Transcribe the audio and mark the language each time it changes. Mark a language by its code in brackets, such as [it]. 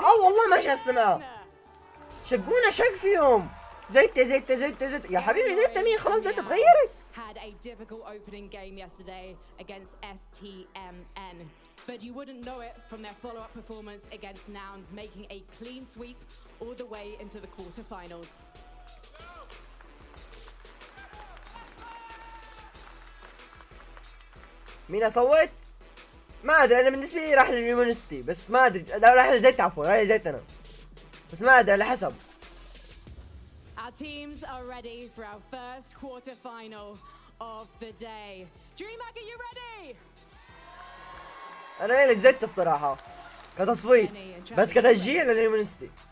[ar] والله ماشي اسمها. شقونا شق فيهم. زيتا زيتا زيتا زيتا يا حبيبي، زيتا مين؟ خلاص زيتا تغيرت. [en] Had a difficult opening game yesterday against STMN, but you wouldn't know it from their follow-up performance against Nouns, making a clean sweep all the way into the quarterfinals. [ar] مين اصوت؟ ما ادري، انا بالنسبه لي راح لليونستي، بس ما ادري. لا راح لزيت، عفوا راح لزيت انا، بس ما ادري على حسب. [en] Our teams are ready for our first quarterfinal of the day. DreamHack, are you ready? [ar] انا لزيت الصراحه كتصويت، بس كتشجيع لليونستي.